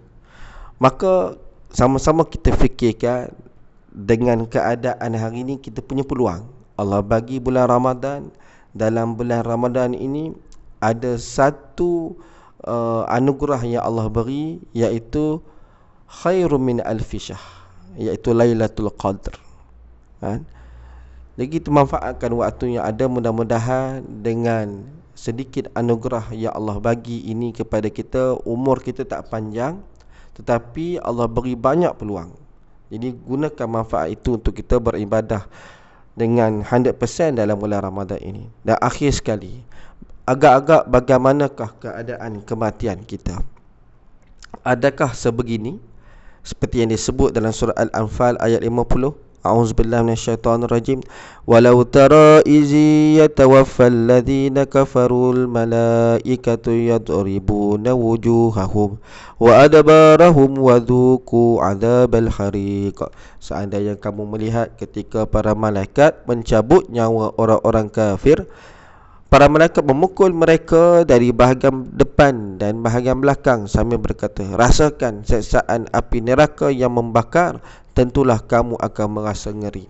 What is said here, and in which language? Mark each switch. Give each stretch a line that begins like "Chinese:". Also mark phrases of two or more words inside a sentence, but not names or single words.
Malay: Maka sama-sama kita fikirkan, dengan keadaan hari ini kita punya peluang. Allah bagi bulan Ramadan. Dalam bulan Ramadan ini ada satu anugerah yang Allah beri, iaitu
Arabic: خير من ألف شهر,
Malay: iaitu Lailatul Qadr. Jadi kita manfaatkan waktu yang ada, mudah-mudahan dengan sedikit anugerah yang Allah bagi ini kepada kita, umur kita tak panjang tetapi Allah beri banyak peluang. Jadi gunakan manfaat itu untuk kita beribadah dengan 100% dalam bulan Ramadan ini. Dan akhir sekali, agak-agak bagaimanakah keadaan kematian kita? Adakah sebegini seperti yang disebut dalam surah Al-Anfal ayat 50?
Arabic: أعوذ بالله من الشيطان الرجيم. ولو ترى إذ يتوفى الذين كفروا الملائكة يضربون وجوههم وأدبارهم وذوقوا عذاب الحريق.
Malay: Seandainya kamu melihat ketika para malaikat mencabut nyawa orang-orang kafir, para malaikat memukul mereka dari bahagian depan dan bahagian belakang sambil berkata, rasakan siksaan api neraka yang membakar, tentulah kamu akan merasa ngeri.